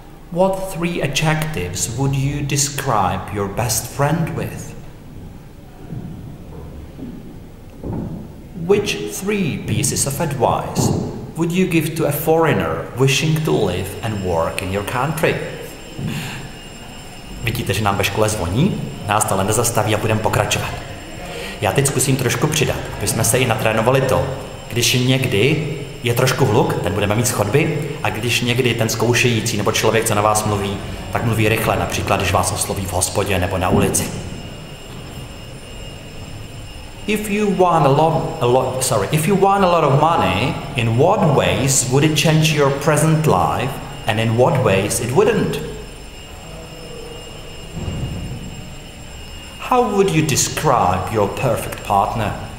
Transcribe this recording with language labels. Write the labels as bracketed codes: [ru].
[en] What 3 adjectives would you describe your best friend with? Which 3 pieces of advice would you give to a foreigner wishing to live and work in your country? [cs] Vidíte, že nám ve škole zvoní, nás to nezastaví a budeme pokračovat. Já teď zkusím trošku přidat, aby jsme se i natrénovali to, když někdy je trošku hluk, ten budeme mít z chodby, a když někdy ten zkoušející nebo člověk, co na vás mluví, tak mluví rychle, například když vás osloví v hospodě nebo na ulici. [en] If you want a lot of money, in what ways would it change your present life and in what ways it wouldn't? How would you describe your perfect partner?